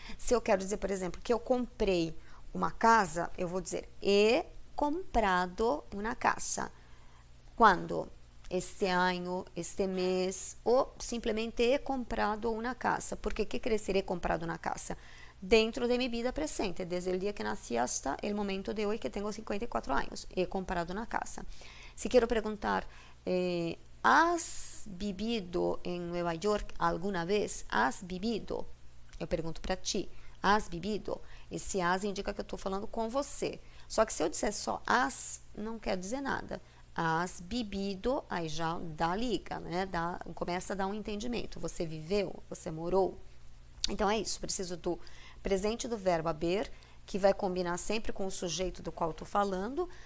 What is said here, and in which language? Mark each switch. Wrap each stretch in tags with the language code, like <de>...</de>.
<pt>Se eu quero dizer, por exemplo, que eu comprei uma casa, eu vou dizer</pt> <es>he comprado</es> <pt>uma casa. Quando? Este ano, este mês, ou simplesmente he comprado uma casa. Porque que quer dizer</pt> <es>he comprado</es> <pt>uma casa? Dentro de minha vida presente, desde o dia que nasci hasta o momento de hoje, que tenho 54 anos. He comprado uma casa.</pt> <es>Se quero perguntar, ¿has vivido en Nueva York alguna vez? ¿Has vivido?</es> <pt>Eu pergunto para ti.</pt> <es>¿Has vivido?</es> <pt>Esse has indica que eu estou falando com você. Só que se eu disser só has, não quer dizer nada. Has vivido, aí já dá liga, né? Começa a dar um entendimento. Você viveu? Você morou? Então é isso. Preciso do presente do verbo haber, que vai combinar sempre com o sujeito do qual estou falando.</pt>